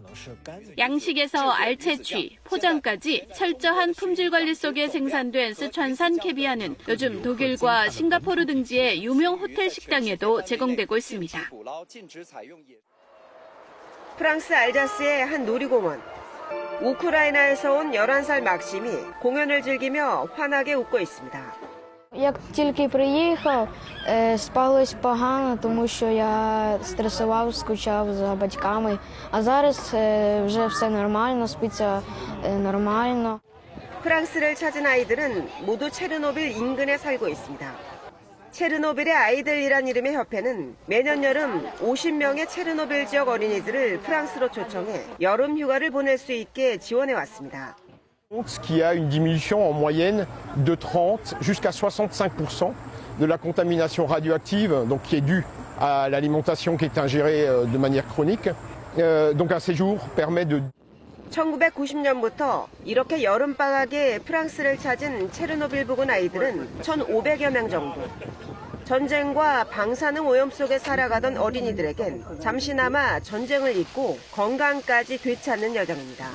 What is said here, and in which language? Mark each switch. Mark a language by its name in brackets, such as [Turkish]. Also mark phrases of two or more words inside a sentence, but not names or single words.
[Korean] 양식에서 알 채취, 포장까지 철저한 품질 관리 속에 생산된 쓰촨산 캐비아는 요즘 독일과 싱가포르 등지의 유명 호텔 식당에도 제공되고 있습니다. 프랑스 알자스의 한 놀이공원. 우크라이나에서 온 11살 막심이 공연을 즐기며 환하게 웃고 있습니다. [Ukrainian] Як тільки приїхав, спалось погано, тому що я стресував, скучав за батьками. А зараз вже все нормально, спиться нормально. [Korean] 프랑스를 찾은 아이들은 모두 체르노빌 인근에 살고 있습니다. 체르노빌의 아이들이란 이름의 협회는 매년 여름 50명의 체르노빌 지역 어린이들을 프랑스로 초청해 여름 휴가를 보낼 수 있게 지원해 왔습니다. [French] Ce qui a une diminution en moyenne de 30 jusqu'à 65% de la contamination radioactive, donc qui est due à l'alimentation qui est ingérée de manière chronique. Donc un séjour permet de [Korean] 1990년부터 이렇게 여름방학에 프랑스를 찾은 체르노빌 부근 아이들은 1,500여 명 정도. 전쟁과 방사능 오염 속에 살아가던 어린이들에겐 잠시나마 전쟁을 잊고 건강까지 되찾는 여정입니다.